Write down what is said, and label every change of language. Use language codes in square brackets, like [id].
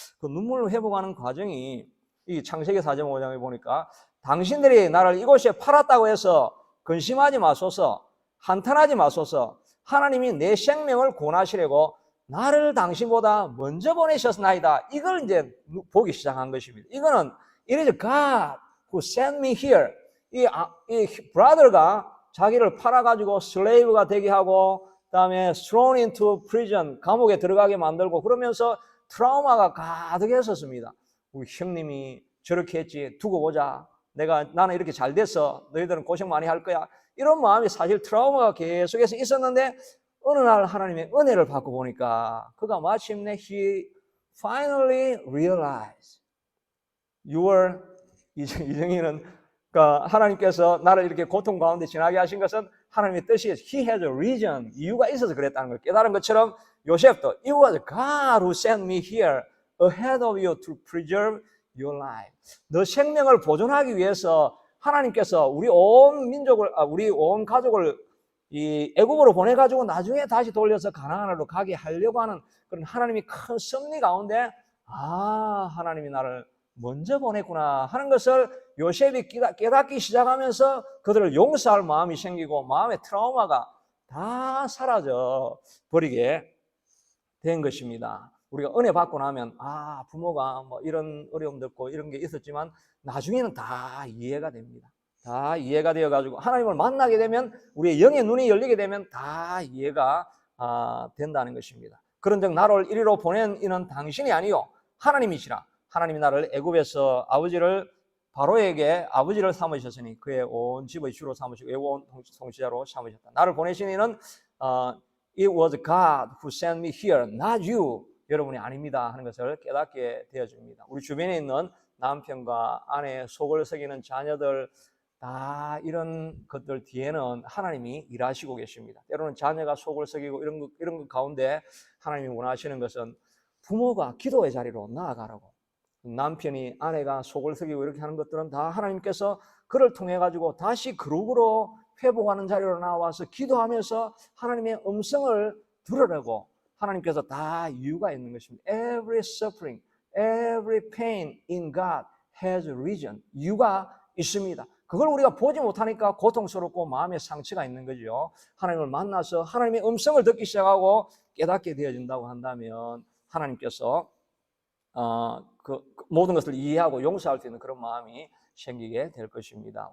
[ko] 그 눈물로 회복하는 과정이 이 창세기 4장 5장에 보니까 당신들이 나를 이곳에 팔았다고 해서 근심하지 마소서, 한탄하지 마소서, 하나님이 내 생명을 구원하시려고 나를 당신보다 먼저 보내셨나이다. 이걸 이제 보기 시작한 것입니다. 이거는 [en] it is God who sent me here. [ko] 이 brother가 자기를 팔아가지고 슬레이브가 되게 하고 그다음에 [en] thrown into prison, [ko] 감옥에 들어가게 만들고 그러면서 트라우마가 가득했었습니다. 우리 형님이 저렇게 했지, 두고 보자. 나는 이렇게 잘 됐어. 너희들은 고생 많이 할 거야. 이런 마음이 사실 트라우마가 계속해서 있었는데 어느 날 하나님의 은혜를 받고 보니까 그가 마침내 [en] he finally realized [ko] 이정희는 그러니까 하나님께서 나를 이렇게 고통 가운데 지나게 하신 것은 하나님의 뜻이에요. [en] He has a reason, [ko] 이유가 있어서 그랬다는 걸 깨달은 것처럼 요셉도 [en] It was God who sent me here ahead of you to preserve your life. [ko] 너 생명을 보존하기 위해서 하나님께서 우리 온 가족을 이 애굽으로 보내가지고 나중에 다시 돌려서 가나안으로 가게 하려고 하는 그런 하나님이 큰 섭리 가운데 하나님이 나를 먼저 보냈구나 하는 것을 요셉이 깨닫기 시작하면서 그들을 용서할 마음이 생기고 마음의 트라우마가 다 사라져 버리게 된 것입니다. 우리가 은혜 받고 나면 부모가 뭐 이런 어려움도 없고 이런 게 있었지만 나중에는 다 이해가 됩니다. 다 이해가 되어가지고 하나님을 만나게 되면 우리의 영의 눈이 열리게 되면 다 이해가 된다는 것입니다. 그런즉 나를 이리로 보낸 이는 당신이 아니요 하나님이시라. 하나님이 나를 애굽에서 바로에게 아버지를 삼으셨으니 그의 온 집의 주로 삼으시고 온 통치자로 삼으셨다. 나를 보내신 이는 [en] It was God who sent me here, not you. [ko] 여러분이 아닙니다 하는 것을 깨닫게 되어줍니다. 우리 주변에 있는 남편과 아내, 속을 새기는 자녀들, 다 이런 것들 뒤에는 하나님이 일하시고 계십니다. 때로는 자녀가 속을 썩이고 이런 것 가운데 하나님이 원하시는 것은 부모가 기도의 자리로 나아가라고. 남편이 아내가 속을 썩이고 이렇게 하는 것들은 다 하나님께서 그를 통해 가지고 다시 그룹으로 회복하는 자리로 나와서 기도하면서 하나님의 음성을 들으려고 하나님께서 다 이유가 있는 것입니다. [en] Every suffering, every pain in God has a reason. [ko] 이유가 있습니다. 그걸 우리가 보지 못하니까 고통스럽고 마음에 상처가 있는 거죠. 하나님을 만나서 하나님의 음성을 듣기 시작하고 깨닫게 되어진다고 한다면 하나님께서 그 모든 것을 이해하고 용서할 수 있는 그런 마음이 생기게 될 것입니다.